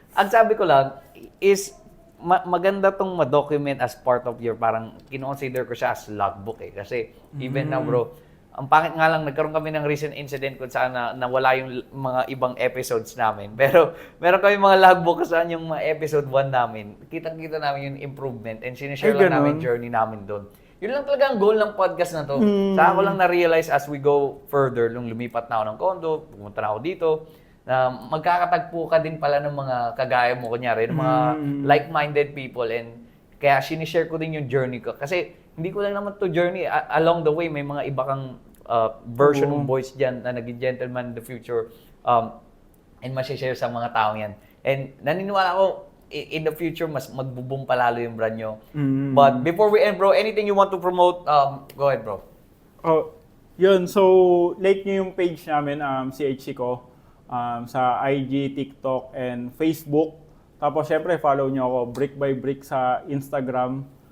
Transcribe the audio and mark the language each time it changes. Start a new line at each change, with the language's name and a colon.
Filipino: Ang sabi ko lang is, maganda tong ma-document
English: as part of your,
Filipino: parang kino-consider ko siya as logbook eh. Kasi
English: even now bro,
Filipino: ang pangit nga lang, nagkaroon kami ng recent incident kung saan nawala yung mga ibang episodes namin. Pero meron kami mga logbook kung saan yung mga episode 1 namin. Kitang-kita namin yung improvement and sinishare lang namin journey namin doon. Yun lang talaga ang goal ng podcast na to. Saka ko lang na-realize
English: as we go further,
Filipino: nung lumipat na ako ng condo, pumunta na ako dito, na magkakatagpo ka din pala ng mga kagaya mo, kunyari, ng mga
English: like-minded people,
Filipino: and kaya sinishare ko din yung journey ko. Kasi hindi ko lang naman to journey.
English: Along the way,
Filipino: may mga iba kang version ng voice dyan na naging gentleman
English: in the future
Filipino: and masishare sa mga tao yan. And naniniwala ko,
English: in the future,
Filipino: mas magbo-boom palalo yung brand nyo.
English: But before we end, bro, anything you want to promote, go ahead, bro.
Filipino: Oh, yun. So, like nyo yung page namin, CHC ko, sa IG, TikTok, and Facebook. Tapos, syempre, follow nyo ako, Brick by Brick sa Instagram.